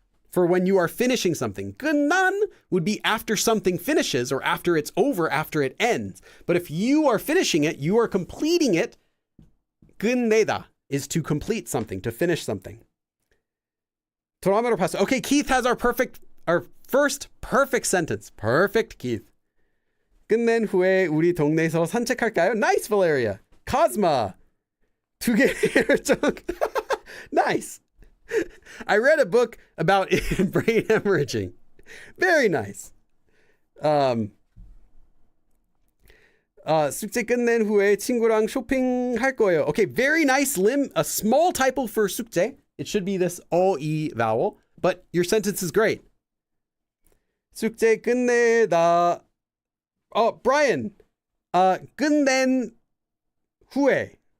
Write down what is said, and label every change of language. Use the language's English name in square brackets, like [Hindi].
[English] For when you are finishing something. 끝난 would be after something finishes or after it's over, after it ends. But if you are finishing it, you are completing it. 끝내다 is to complete something, to finish something. Okay, Keith has our first perfect sentence. Perfect, Keith. [Korean] 끝낸 후에 우리 동네에서 산책할까요? [English] Nice, Valeria. Cosma. [Korean] 2개 열정. [English] Nice. I read a book about brain hemorrhaging. Very nice. [Korean] 숙제 끝낸 후에 친구랑 쇼핑할 거예요. [English] Okay, very nice a small typo for 숙제. It should be this all E vowel, but your sentence is great. [Korean] 숙제 끝내다. [English] Oh, [Korean] Brian. 끝낸 후에.